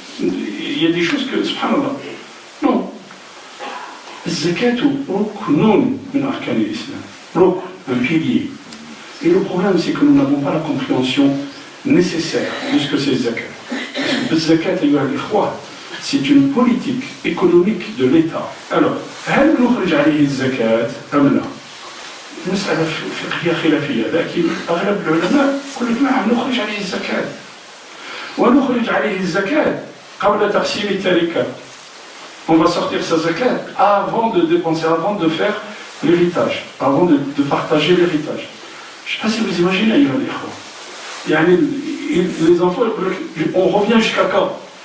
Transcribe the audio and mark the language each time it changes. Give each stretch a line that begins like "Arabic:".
French: Il y a des choses que, subhanallah, non.
Arabic: Zakatu ruknun min arkan al-islam.
French: Rukn, un pilier. Et le problème, c'est que nous n'avons pas la compréhension nécessaire de ce que c'est zakat. Le zakat, c'est une politique économique de l'État.
Arabic: Alors, هل نخرج عليه الزكاة أم لا؟ مسألة فقهية خلافية، لكن أغلب العلماء يقول لك نعم نخرج عليه الزكاة. ونخرج عليه الزكاة قبل تقسيم التركة.
French: On va sortir sa zakat avant de dépenser, avant de faire l'héritage, avant de partager l'héritage. Je ne sais pas si vous imaginez, les enfants, on revient jusqu'à quand?